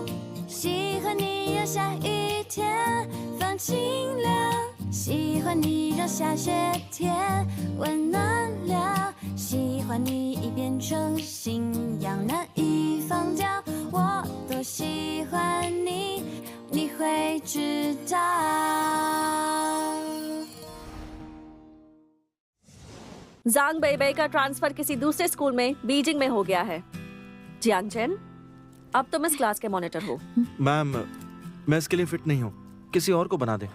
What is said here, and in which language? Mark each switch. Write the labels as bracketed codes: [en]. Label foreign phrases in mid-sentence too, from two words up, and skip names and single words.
[zh] 喜欢你让下雨天放晴了，喜欢你让下雪天温暖了，喜欢你已变成信仰，难以放掉。我都喜欢你，你会知道。 [hi] ज़ांग बेइबेई का ट्रांसफर किसी दूसरे स्कूल में बीजिंग में हो गया है। जियांग चेन, अब तुम इस क्लास के मॉनिटर हो। मैम, मैं इसके लिए फिट नहीं हूँ, किसी और को बना दे।